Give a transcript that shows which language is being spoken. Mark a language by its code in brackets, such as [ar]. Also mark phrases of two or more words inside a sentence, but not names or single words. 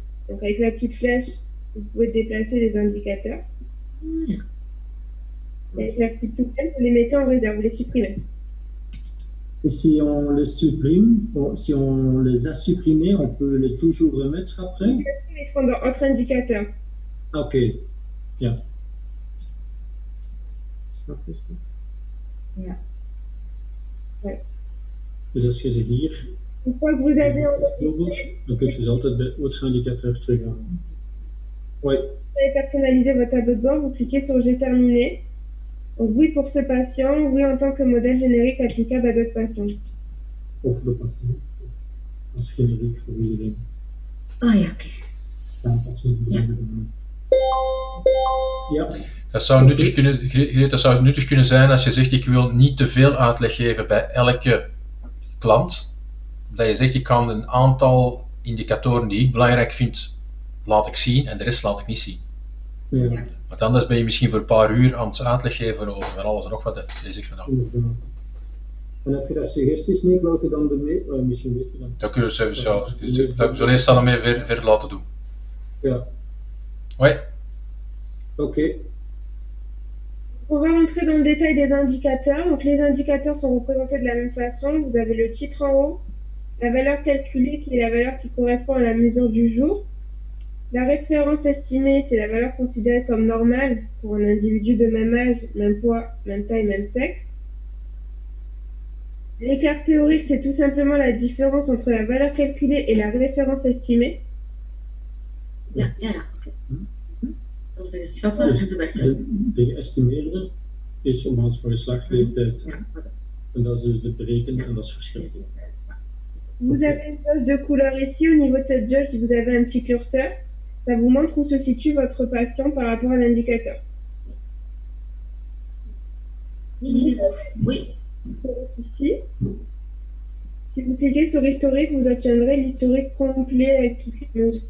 [fr] Donc avec la petite flèche, vous pouvez déplacer les indicateurs. Et avec la petite poubelle, vous les mettez en réserve, vous les supprimez. Et si on les supprime, si on les a supprimés, on peut les toujours remettre après? Ils seront dans autre indicateur. [nl] Ok, ja. Ja. [fr] Ouais. [nl] Dus als je ze hier [fr] Une fois que vous avez [nl] bijvoorbeeld, dan kun je ze altijd bij [fr] autre indicateur [nl] teruggaan. [fr] Oui. Vous avez personnalisé votre tableau de bord, vous cliquez sur J'ai terminé. Donc oui pour ce patient, oui en tant que modèle générique applicable à d'autres patients. [nl] Of de patient. Als generiek voor iedereen. Ah ja, oké. Aanpassing voor iedereen. Ja. Dat zou nuttig kunnen zijn als je zegt ik wil niet te veel uitleg geven bij elke klant. Dat je zegt ik kan een aantal indicatoren die ik belangrijk vind laat ik zien en de rest laat ik niet zien. Ja. Want anders ben je misschien voor een paar uur aan het uitleg geven over van alles en nog wat. Je zegt van nou. En heb je daar suggesties mee, welke dan de misschien weet je dan. Dat kunnen we zelfs. We zullen eerst dan mee verder laten doen. Ja. [fr] Ouais. Ok. On va rentrer dans le détail des indicateurs. Donc les indicateurs sont représentés de la même façon. Vous avez le titre en haut, la valeur calculée qui est la valeur qui correspond à la mesure du jour. La référence estimée, c'est la valeur considérée comme normale pour un individu de même âge, même poids, même taille, même sexe. L'écart théorique, c'est tout simplement la différence entre la valeur calculée et la référence estimée. [nl] Ja. Oké. Dat is de geschatte en de werkelijke. De geëstimeerde is op basis van geslachtsleeftijd. Ja, oké. En dat is dus de berekende en dat is verschillend. [fr] Vous avez une jauge de couleur ici. Au niveau de cette jauge, vous avez un petit curseur. Ça vous montre où se situe votre patient par rapport à l'indicateur. Oui. Ici. Si vous cliquez sur historique, vous obtiendrez l'historique complet avec toutes les mesures.